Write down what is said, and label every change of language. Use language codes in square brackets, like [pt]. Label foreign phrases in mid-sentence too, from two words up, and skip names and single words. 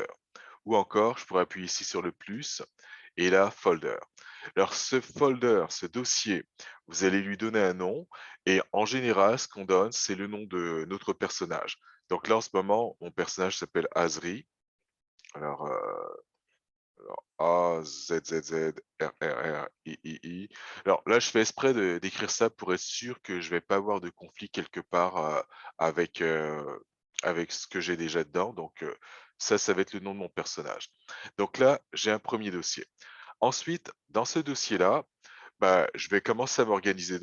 [fr] Ou encore, je pourrais appuyer ici sur le plus et là, folder. Alors ce folder, ce dossier, vous allez lui donner un nom et en général, ce qu'on donne, c'est le nom de notre personnage. Donc là, en ce moment, mon personnage s'appelle Azri. Alors, A, Z, Z, Z, R, R, R, I, I, I. Alors là, je fais exprès d'écrire ça pour être sûr que je vais pas avoir de conflit quelque part avec, avec ce que j'ai déjà dedans. Donc ça va être le nom de mon personnage. Donc là, j'ai un premier dossier. Ensuite, dans ce dossier-là, bah, je vais commencer à m'organiser.